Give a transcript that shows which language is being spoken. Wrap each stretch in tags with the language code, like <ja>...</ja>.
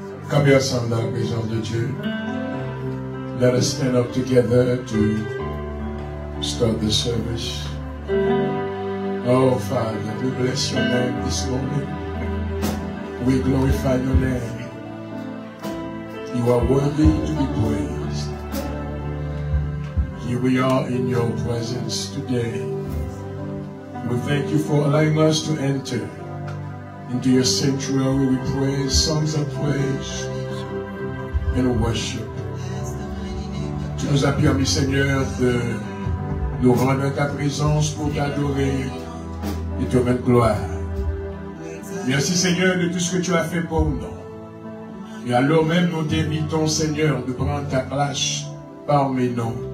<fr>Camper ensemble dans la présence de Dieu.</fr> <en>Let us stand up together to start the service. Oh, Father, we bless your name this morning. We glorify your name. You are worthy to be praised. Here we are in your presence today. We thank you for allowing us to enter into your sanctuary. We praise, songs of praise and worship.</en> <fr>Tu nous as permis, Seigneur, de nous rendre à ta présence pour t'adorer et te rendre gloire. Merci, Seigneur, de tout ce que tu as fait pour nous. Et alors même, nous t'invitons, Seigneur, de prendre ta place parmi nous.</fr>